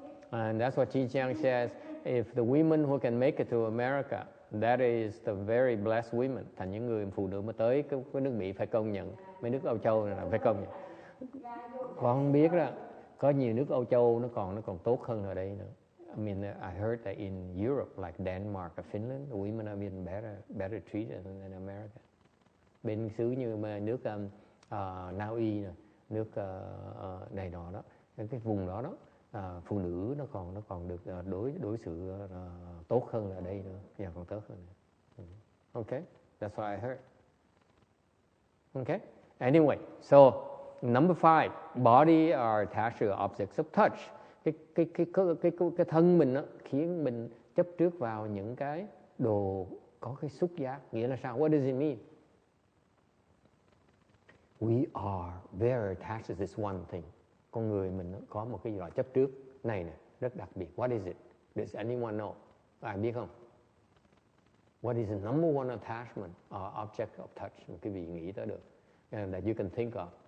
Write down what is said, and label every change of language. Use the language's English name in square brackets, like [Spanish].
[English] And that's what Chi Chiang says. If the women who can make it to America, that is the very blessed women. [Vietnamese] Thành những người phụ nữ mà tới cái nước Mỹ phải công nhận, mấy nước Âu Châu này là phải công nhận. Con biết đó, có nhiều nước Âu Châu nó còn tốt hơn ở đây nữa. [English] I mean, I heard that in Europe, like Denmark or Finland, the women are being better treated than America. [Vietnamese] Bên xứ như nước Na Uy, nước này nọ đó, cái vùng đó phụ nữ nó còn được đối xử tốt hơn ở đây nữa, và còn tốt hơn. [English] Okay, that's what I heard. Okay, anyway, so number 5, body are attached to objects of touch. [Vietnamese] Cái thân mình đó, khiến mình chấp trước vào những cái đồ có cái xúc giác. Nghĩa là sao? [English] What does it mean? We are very attached to this one thing. [Vietnamese] Con người mình có một cái gì đó chấp trước này rất đặc biệt. [English] What is it? Does anyone know? [Vietnamese] Ai biết không? [English] What is the number one attachment or object of touch? [Vietnamese] Một cái vị nghĩ tới được [English] that you can think of.